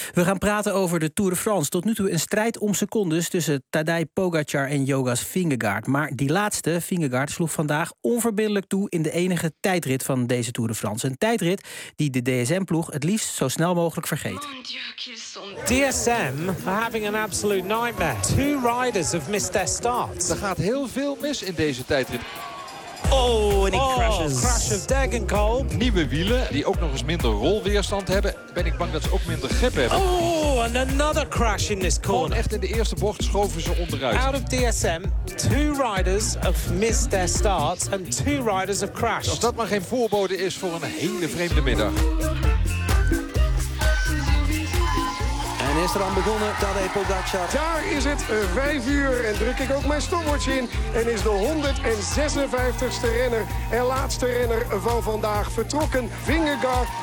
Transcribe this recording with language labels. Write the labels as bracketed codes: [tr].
[nl] We gaan praten over de Tour de France. Tot nu toe een strijd om secondes tussen Tadej Pogacar en Jonas Vingegaard. Maar die laatste, Vingegaard, sloeg vandaag onverbiddelijk toe in de enige tijdrit van deze Tour de France. Een tijdrit die de DSM-ploeg het liefst zo snel mogelijk vergeet. [en] DSM are having an absolute nightmare. Two riders have missed their start. [nl] Er gaat heel veel mis in deze tijdrit. Oh, en crashes. [en] Crash of Degenkolb. [nl] Nieuwe wielen, die ook nog eens minder rolweerstand hebben. Ben ik bang dat ze ook minder grip hebben. [en] Oh, and another crash in this corner. [nl] Gewoon echt in de eerste bocht schoven ze onderuit. [en] Out of DSM, two riders have missed their start and two riders have crashed. [nl] Als dat maar geen voorbode is voor een hele vreemde middag. En is er aan begonnen, Tadej Pogacar. Daar is het, 5 uur en druk ik ook mijn stopwatch in. En is de 156ste renner en laatste renner van vandaag vertrokken, Vingegaard.